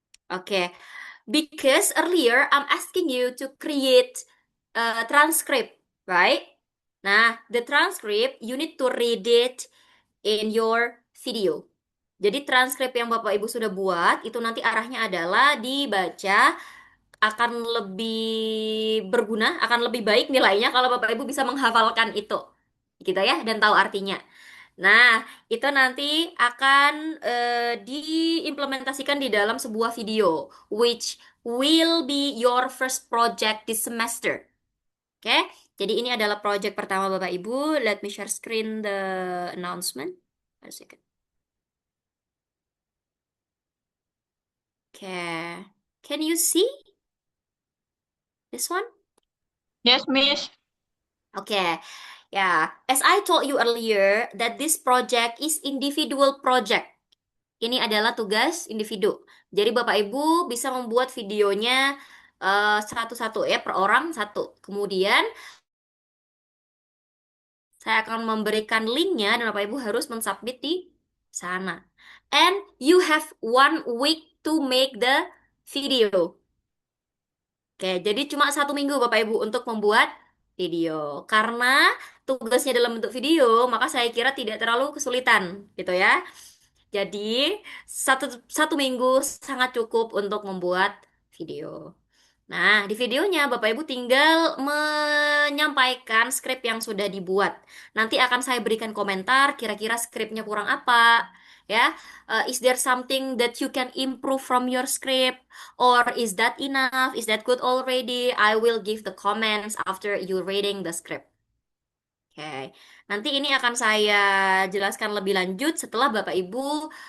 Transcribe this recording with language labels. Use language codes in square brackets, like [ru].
[en] Okay, because earlier I'm asking you to create a transcript, right? [id] Nah, [en] the transcript you need to read it in your video. [id] Jadi transkrip yang Bapak Ibu sudah buat itu nanti arahnya adalah dibaca, akan lebih berguna, akan lebih baik nilainya kalau Bapak Ibu bisa menghafalkan itu. Gitu ya, dan tahu artinya. Nah, itu nanti akan diimplementasikan di dalam sebuah video, [en] which will be your first project this semester. [id] Oke, jadi ini adalah project pertama Bapak Ibu. [en] Let me share screen the announcement. One second. Oke, can you see this one? Yes, Miss. Okay, yeah. As I told you earlier, that this project is individual project. [id] Ini adalah tugas individu. Jadi Bapak Ibu bisa membuat videonya satu-satu ya, per orang satu. Kemudian saya akan memberikan linknya dan Bapak Ibu harus mensubmit di sana. [en] And you have 1 week to make the video. [id] Oke, jadi cuma 1 minggu Bapak Ibu untuk membuat video. Karena tugasnya dalam bentuk video, maka saya kira tidak terlalu kesulitan, gitu ya. Jadi satu satu minggu sangat cukup untuk membuat video. Nah, di videonya Bapak Ibu tinggal menyampaikan skrip yang sudah dibuat. Nanti akan saya berikan komentar kira-kira skripnya kurang apa, ya. [en] Is there something that you can improve from your script, or is that enough? Is that good already? I will give the comments after you reading the script. [id] Oke, nanti ini akan saya jelaskan lebih lanjut setelah Bapak Ibu